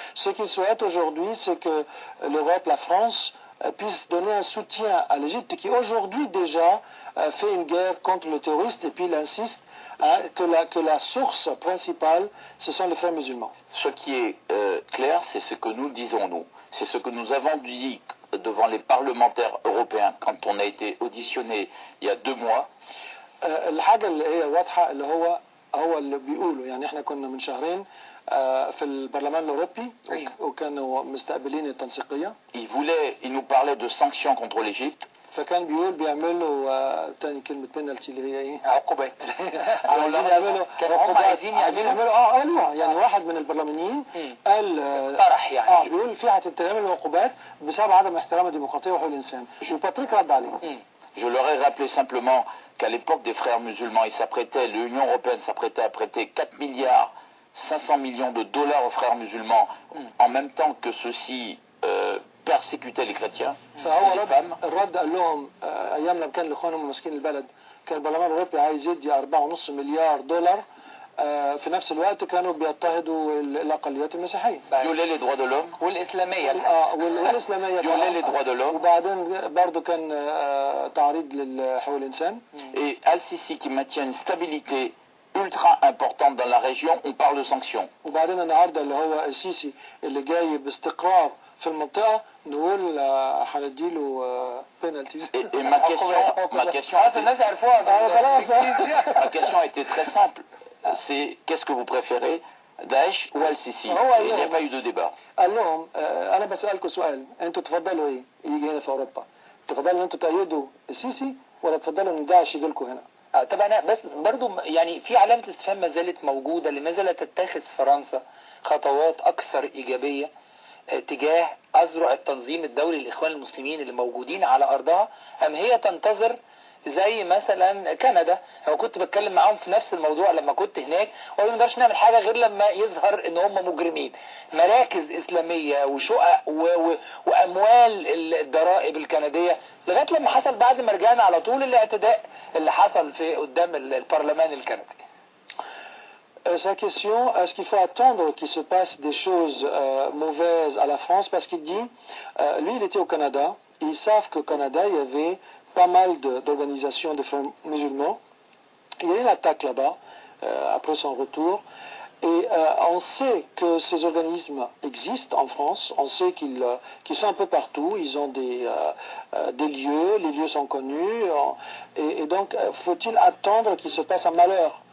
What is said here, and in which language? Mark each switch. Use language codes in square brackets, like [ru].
[fr] Ce qu'il souhaite aujourd'hui, c'est que l'Europe, la France, puisse donner un soutien à l'Égypte qui aujourd'hui déjà fait une guerre contre le terroriste, et puis il insiste que la source principale, ce sont les frères musulmans. Ce qui est clair, c'est ce que nous disons nous. C'est ce que nous avons dit devant les parlementaires européens quand on a été auditionné il y a 2 mois. [ar] الحاجة اللي هي واضحة اللي هو اللي بيقوله، يعني احنا كنا من شهرين في البرلمان الأوروبي وكانوا مستقبلين التنسيقية. [fr] Il nous parlait de sanctions contre l'Égypte. [ar] فكان بيقول بيعملوا تاني كلمة بينالتي اللي هي ايه؟ عقوبات. عايزين يعملوا قالوها، يعني واحد من البرلمانيين قال طرح يعني بيقول في هتتعمل عقوبات بسبب عدم احترام الديمقراطية وحقوق الإنسان. وباتريك رد عليه. [fr] Je leur ai rappelé simplement qu'à l'époque des frères musulmans, l'Union européenne s'apprêtait à prêter 4 milliards 500 millions de dollars aux frères musulmans en même temps que ceux-ci persécutaient les chrétiens, les femmes. [ar] الرد قال لهم ايام لما كان الاخوان هم ماسكين البلد كان البرلمان الاوروبي عايز يدي 4.5 مليار دولار، في نفس الوقت كانوا بيضطهدوا الاقليات المسيحيه. [fr] violaient les droits de l'homme [ar] والاسلاميه. والاسلاميه [fr] violaient les droits de l'homme. [ar] وبعدين برضه كان تعريض لحقوق الانسان. [fr] Et Al-Sisi qui maintient une stabilité ultra importante dans la région, on parle de sanctions. [ar] وبعدين النهارده اللي هو السيسي اللي جاي باستقرار في المنطقه نقول هنديله بينالتيز. [fr] Et ma question a été très simple. C'est qu'est-ce que vous préférez, Daesh ou Al-Sisi? Il n'y a pas eu de débat. [ar] قال لهم انا بسالكم سؤال، انتوا تفضلوا ايه يجي هنا في اوروبا؟ تفضلوا ان انتوا تأيدوا السيسي ولا تفضلوا ان داعش يجي لكم هنا؟ طب انا بس برضو يعني في علامه استفهام ما زالت موجوده، لماذا لا تتخذ فرنسا خطوات اكثر ايجابيه تجاه اذرع التنظيم الدولي للاخوان المسلمين اللي موجودين على ارضها، ام هي تنتظر زي مثلا كندا؟ انا كنت بتكلم معاهم في نفس الموضوع لما كنت هناك، وقالوا ما نقدرش نعمل حاجه غير لما يظهر ان هم مجرمين. مراكز اسلاميه وشقق واموال الضرائب الكنديه، لغايه لما حصل بعد ما رجعنا على طول الاعتداء اللي حصل في قدام البرلمان الكندي. [fr] Sa question, est-ce qu'il faut attendre qu'il se passe des choses mauvaises à la France? Parce qu'il dit, lui il était au Canada, ils savent qu'au Canada il y avait pas mal d'organisations de frères musulmans. Il y a eu une attaque là-bas après son retour. Et on sait que ces organismes existent en France, on sait qu'ils sont un peu partout, ils ont des lieux, les lieux sont connus, et donc faut-il attendre qu'il se passe un malheur?